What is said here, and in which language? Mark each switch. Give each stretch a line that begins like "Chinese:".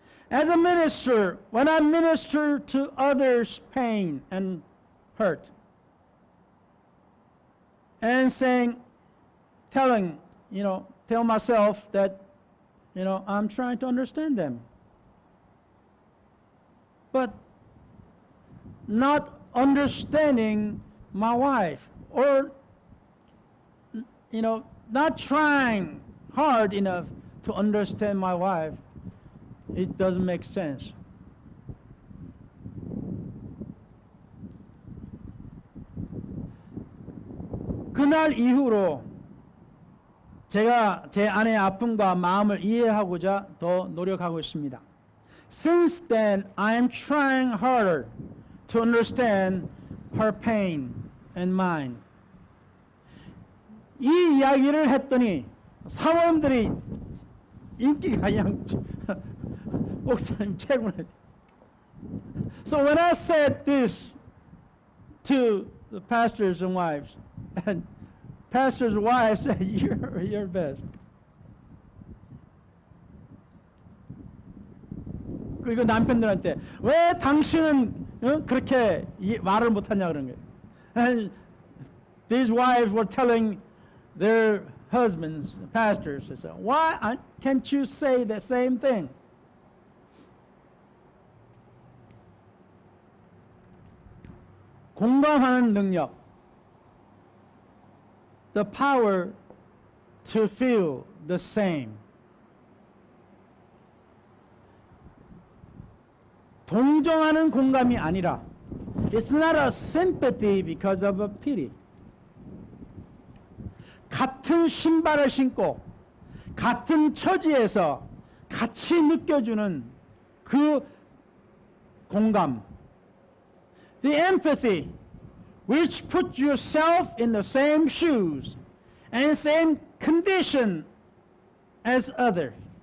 English: As a minister, when I minister to others' pain and hurt, and tell myself that, I'm trying to understand them, but not understanding my wife, or, not trying hard enough to understand my wife, it doesn't make sense.
Korean: 그날 이후로 제가 제 아내의 아픔과 마음을 이해하고자 더 노력하고 있습니다.
English: Since then, I am trying harder to understand her pain and mine.
Korean: 이 이야기를 했더니 사모님들이 인기가 그냥 목사님 최고네.
English: So when I said this to the pastors and wives, and pastors' wives said, "You're best."
Korean: 그리고 남편들한테 왜 당신은 그렇게 말을 못하냐 그런 거예요.
English: And these wives were telling their husbands, pastors, they said, "Why can't you say the same thing?"
Korean: 공감하는 능력,
English: the power to feel the same.
Korean: 동정하는 공감이 아니라
English: it's not a sympathy because of a pity.
Korean: 같은 신발을 신고 같은 처지에서 같이 느껴주는 그 공감.
English: The empathy which puts yourself in the same shoes and same condition as others.